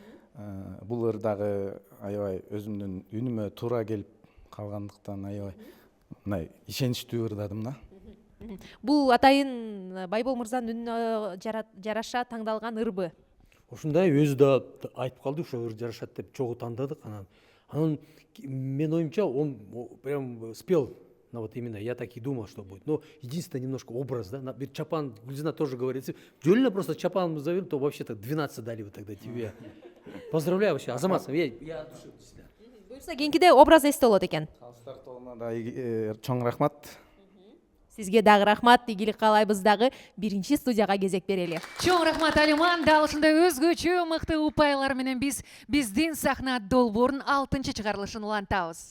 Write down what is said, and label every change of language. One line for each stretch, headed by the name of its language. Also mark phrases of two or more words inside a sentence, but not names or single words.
Kyrgyz: Бул ырдагы аябай өзүмдүн үнүмө туура келип калгандыктан аябай мындай ишеничтүү ырдадым да. Бул атайын Байбол мырзанын үнүнө жараша таңдалган ырбы. Ушундай өзү да айтып калды, ошо ыр жарашат деп чогуу тандадык. Анан мен оюмча
Russian: он прям спел. Но вот именно я так и думал, что будет. Но единственное немножко образ, да. Ведь Чапан, Гульзина тоже говорит, Джолина просто Чапан зовем, то вообще-то 12 дали бы тогда тебе. Поздравляю вообще, Азамат, я от души для себя.
Kyrgyz: Буюрса кийинкиде образ эсте болот экен. Калыстар тобуна да чоң рахмат. Сизге дагы рахмат, ийгилик каалайбыз дагы. Биринчи студияга кезек берели. Чоң рахмат Алиман. Дал ушундай өзгөчө мыкты упайлар менен биздин сахна долбоорунун 6-чы чыгарылышын улантабыз.